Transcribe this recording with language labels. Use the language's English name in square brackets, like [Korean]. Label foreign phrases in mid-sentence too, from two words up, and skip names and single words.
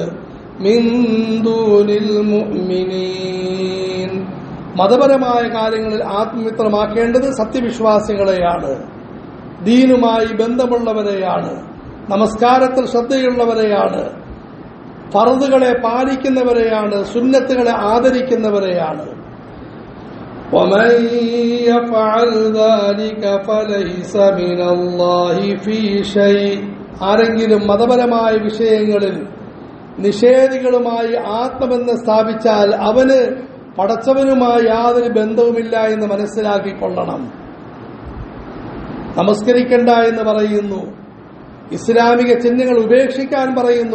[Arabic] من دون المؤمنين. [Malayalam] മതപരമായ കാര്യങ്ങളിൽ ആത്മമിത്രമാക്കേണ്ടത് സത്യവിശ്വാസികളെയാണ്, ദീനുമായി ബന്ധമുള്ളവരെയാണ്, നമസ്കാരത്തിൽ ശ്രദ്ധയുള്ളവരെയാണ്, ഫർദുകളെ പാലിക്കുന്നവരെയാണ്, സുന്നത്തുകളെ ആദരിക്കുന്നവരെയാണ്. [Arabic] وَمَن يَفْعَلْ ذَلِكَ فَلَيْسَ مِنَ اللَّهِ فِي شَيْءٍ. [Malayalam] ആരെങ്കിലും മതപരമായ വിഷയങ്ങളിൽ നിഷേധികളുമായി ആത്മബന്ധം സ്ഥാപിച്ചാൽ അവന് പടച്ചവനുമായി യാതൊരു ബന്ധവുമില്ല എന്ന് മനസ്സിലാക്കിക്കൊള്ളണം. നമസ്കരിക്കണ്ട എന്ന് പറയുന്നു, ഇസ്ലാമിക ചിഹ്നങ്ങൾ ഉപേക്ഷിക്കാൻ പറയുന്നു.